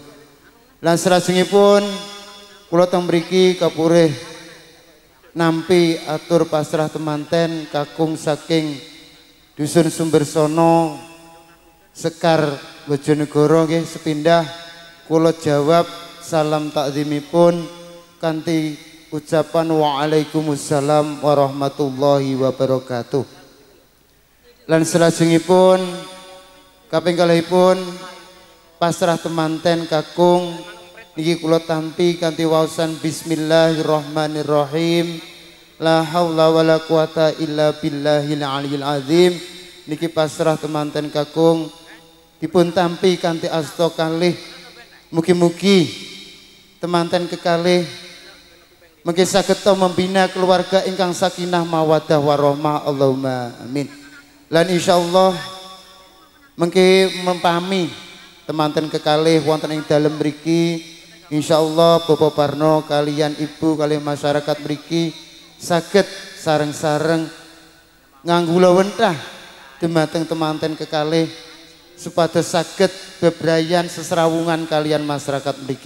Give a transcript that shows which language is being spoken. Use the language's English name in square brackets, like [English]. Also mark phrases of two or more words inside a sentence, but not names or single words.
[Javanese] Lan salajengipun kula teng mriki kapurih nampi atur pasrah temanten kakung saking Dusun Sumbersono Sekar Bojonegoro nggih sepindah kula jawab salam takzimipun kanthi ucapan [Arabic] waalaikumsalam warahmatullahi wabarakatuh. [Javanese] Lan salajengipun kaping kalihipun pasrah temanten kakung niki kula tampi kanthi waosan [Arabic] bismillahirrahmanirrahim. لا حول ولا قوة إلا بالله العلي العظيم. [Javanese] Niki pasrah temanten kakung dipun tampi kanthi asta kalih. Mugi-mugi temanten kekalih mungkin saged [Indonesian] membina keluarga [Javanese] ingkang [Arabic] سكينة ومودة ورحمة. اللهم آمين. [Javanese] Lan insyaallah mengki mempami temanten kekalih wonten ing dalem mriki insyaallah Bapak Parno kalian Ibu kalian masyarakat mriki saged sareng-sareng nganggo lawentah dumateng temanten kekalih supados saged bebrayan sesrawungan kalian masyarakat mriki.